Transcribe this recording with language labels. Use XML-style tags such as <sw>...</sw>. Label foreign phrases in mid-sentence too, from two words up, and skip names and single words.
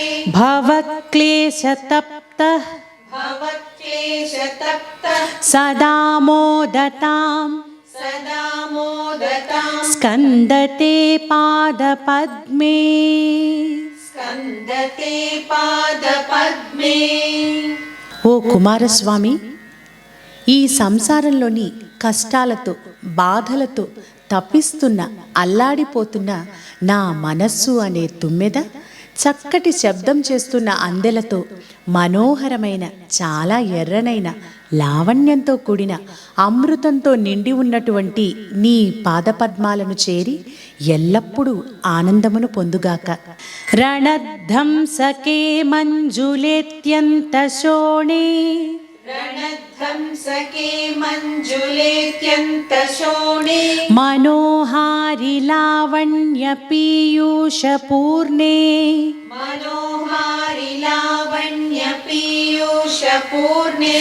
<sa>भवक्लेशतप्तः भवक्लेशतप्तः सदा मोदताम् सदा मोदतां स्कन्दते पादपद्मे स्कन्दते पादपद्मे।</sa> <te>ఓ కుమారస్వామి, ఈ సంసారంలోని కష్టాలతో బాధలతో తప్పిస్తున్న అల్లాడిపోతున్న నా మనస్సు అనే తుమ్మెద చక్కటి శబ్దం చేస్తున్న అందెలతో మనోహరమైన చాలా ఎర్రనైన లావణ్యంతో కూడిన అమృతంతో నిండి ఉన్నటువంటి నీ పాదపద్మాలను చేరి ఎల్లప్పుడూ ఆనందమును పొందుగాక.</te> <sa>రణధ్వంసకే మంజులేత్యంతశోణే रणध्वंसके मञ्जुलेत्यन्तशोणे मनोहारि लावण्य पीयूषपूर्णे मनोहारि लावण्य पीयूषपूर्णे</sa>